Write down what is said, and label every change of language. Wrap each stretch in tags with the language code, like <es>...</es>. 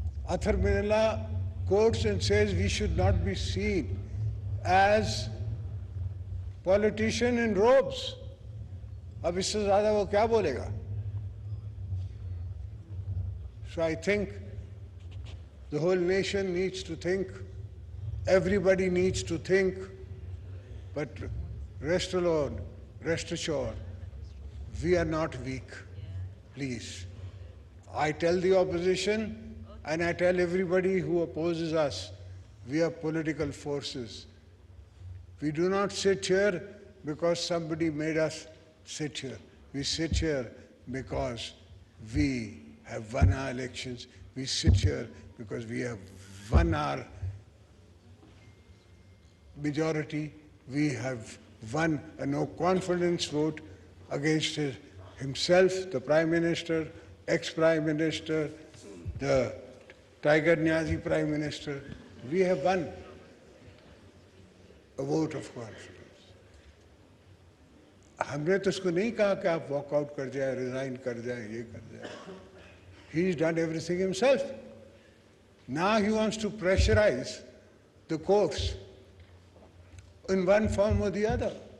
<en>Athar Minallah quotes and says we should not be seen as politician in robes.</en> <hi>अब इससे ज़्यादा वो क्या बोलेगा?</hi> <en>So I think the whole nation needs to think, everybody needs to think But rest alone, rest assured, we are not weak. Please. I tell the opposition and I tell everybody who opposes us, we are political forces. We do not sit here because somebody made us sit here. We sit here because we have won our elections. We sit here because we have won our majority. We have won a no confidence vote against himself, the Prime Minister, ex-Prime Minister, the Tiger Niazi Prime Minister. We have won a vote of confidence.</en> <hi>हमने तो उसको नहीं कहा कि आप walkout कर जाए, resign कर जाए, ये कर जाए.</hi> <en>He's done everything himself. Now he wants to pressurize the courts in one form or the other.</en>